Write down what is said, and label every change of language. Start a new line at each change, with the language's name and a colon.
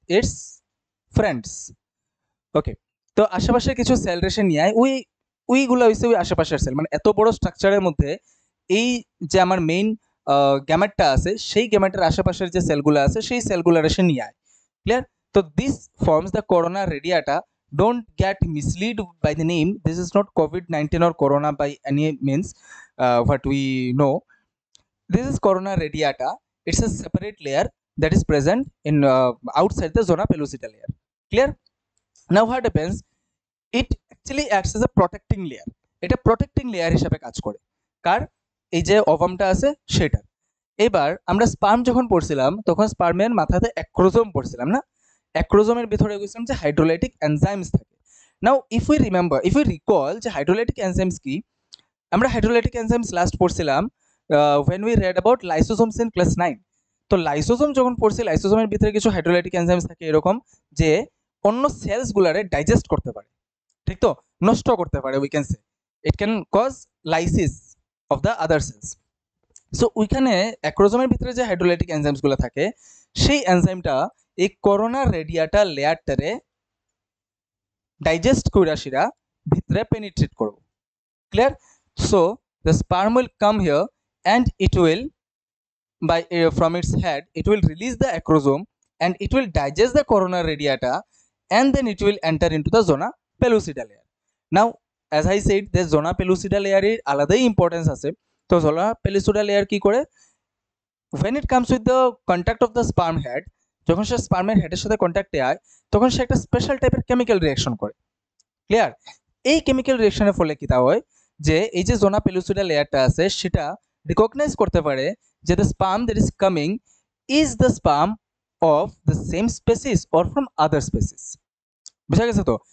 Bangla: its friends. ওকে, তো আশেপাশের কিছু সেল রেশে নিয়ে ওইগুলো হচ্ছে ওই আশেপাশের সেল, মানে এত বড় স্ট্রাকচারের মধ্যে এই যে আমার মেইন গ্যামেটটা আছে সেই গ্যামেটের আশেপাশের যে সেলগুলো আছে সেই সেলগুলো রেশে নিয়ে আয়।
English: Clear? তো this forms the corona radiata. Don't get misled by the name. This is not COVID-19 or corona by any means what we know. This is corona radiata. It's a separate layer that is present in outside the zona pellucida layer. Clear? Now what happens? It actually acts as a protecting layer.
Bangla: এটা protecting layer হিসেবে কাজ করে কার? এই যে ওভামটা আছে সেটা। এবার আমরা স্পার্ম যখন পড়ছিলাম তখন স্পার্মের মাথাতে অ্যাক্রোজোম পড়ছিলাম না? অ্যাক্রোজোমের ভিতরে বুঝলাম যে হাইড্রোলাইটিক এনজাইমস থাকে।
English: now if we recall
Bangla: যে হাইড্রোলাইটিক এনজাইমস কি, আমরা হাইড্রোলাইটিক এনজাইমস লাস্ট পড়ছিলাম
English: when we read about lysosomes in class 9.
Bangla: তো লাইসোসোম যখন পড়ছি লাইসোসোমের ভিতরে কিছু হাইড্রোলাইটিক এনজাইমস থাকে এরকম যে অন্য সেলসগুলারে ডাইজেস্ট করতে পারে, ঠিক তো, নষ্ট করতে পারে।
English: We can say it can cause lysis of the other cells.
Bangla: So ওইখানে অ্যাক্রোজোমের ভিতরে যে হাইড্রোলাইটিক এনজাইমসগুলো থাকে সেই এনজাইমটা এই করোনা রেডিয়াটা লেয়ারটারে ডাইজেস্ট কইরাশিরা ভিতরে পেনিট্রেট করব।
English: Clear? So the sperm will come here and it will by from its head it will release the acrosome and it will digest the corona radiata and then it will enter into the zona pellucida layer. Now as I said the zona pellucida layer
Bangla: এর আলাদাই importance আছে। তো zona pellucida layer কি করে?
English: when it comes with the contact of the sperm head,
Bangla: যখন সে স্পার্মের হেডের সাথে কন্ট্যাক্টে আয় তখন সে একটা স্পেশাল টাইপের কেমিক্যাল রিঅ্যাকশন করে। ক্লিয়ার? এই কেমিক্যাল রিঅ্যাকশনের ফলে কি তা হয় যে এই যে জোনা পেলুসিডা লেয়ারটা আছে সেটা রিকগনাইজ করতে পারে যে
English: The sperm that is coming is the sperm of the same species or from other species.
Bangla: বুঝা গেছে তো?